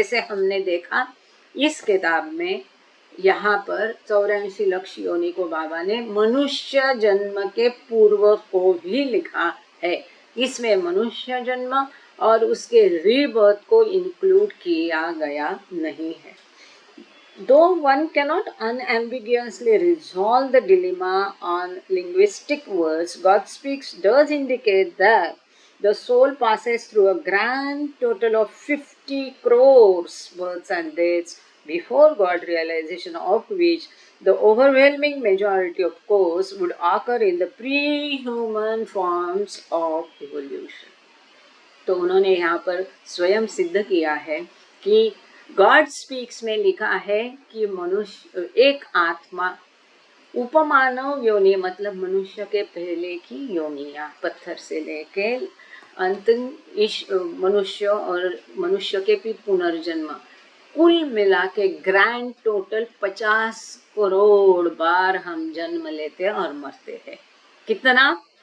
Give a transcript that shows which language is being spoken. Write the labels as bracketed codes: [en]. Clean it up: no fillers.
[hi] जैसे हमने देखा इस किताब में यहाँ पर 84 लक्ष्य योनि को बाबा ने मनुष्य जन्म के पूर्व को भी लिखा है। इसमें मनुष्य जन्म और उसके रीबर्थ को इंक्लूड किया गया नहीं है। [en] Though one cannot unambiguously resolve the dilemma on linguistic words, God Speaks does indicate that the soul passes through a grand total of 50 crores births and deaths before God realization, of which the overwhelming majority, of course, would occur in the pre-human forms of evolution। [hi] तो उन्होंने यहाँ पर स्वयं सिद्ध किया है कि God speaks में लिखा है कि मनुष्य एक आत्मा उपमानव योनि, मतलब मनुष्य के पहले की योनियां, पत्थर से लेके अंतिम मनुष्य और मनुष्य के भी पुनर्जन्म, कुल मिला के ग्रैंड टोटल 50 करोड़ बार हम जन्म लेते और मरते हैं। कितना?